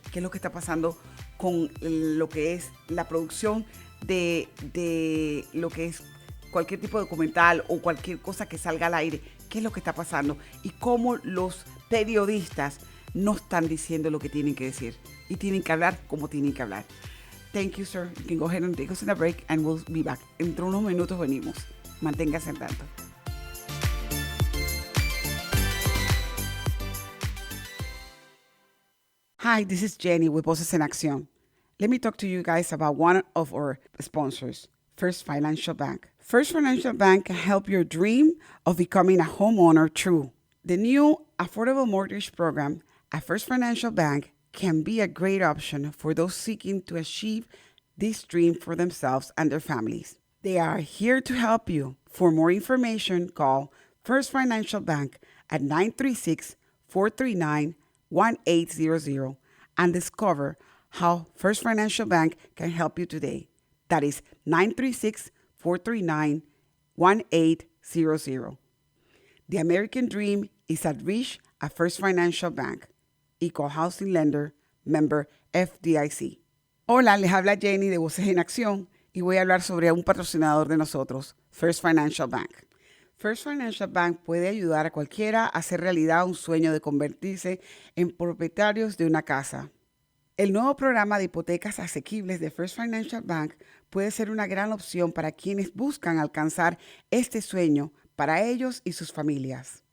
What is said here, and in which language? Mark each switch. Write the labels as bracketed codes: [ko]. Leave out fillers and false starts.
[es] ¿Qué es lo que está pasando con lo que es la producción de lo que es cualquier tipo de documental o cualquier cosa que salga al aire? ¿Qué es lo que está pasando? Y cómo los periodistas no están diciendo lo que tienen que decir. Y tienen que hablar como tienen que hablar. [en] Thank you, sir. You can go ahead and take us in a break and we'll be back. [es] Entre unos minutos venimos. Manténgase al tanto. [en] Hi, this is Jenny with Voces en Accion. Let me talk to you guys about one of our sponsors, First Financial Bank. First Financial Bank can help your dream of becoming a homeowner true. The new affordable mortgage program at First Financial Bank can be a great option for those seeking to achieve this dream for themselves and their families. They are here to help you. For more information, call First Financial Bank at 936-439-1800 and discover how First Financial Bank can help you today. That is 936-439-1800. The American dream is at reach at First Financial Bank. Equal Housing Lender, member FDIC. [es] Hola, les habla Jenny de Voces en Acción y voy a hablar sobre un patrocinador de nosotros, First Financial Bank. First Financial Bank puede ayudar a cualquiera a hacer realidad un sueño de convertirse en propietarios de una casa. El nuevo programa de hipotecas asequibles de First Financial Bank puede ser una gran opción para quienes buscan alcanzar este sueño para ellos y sus familias.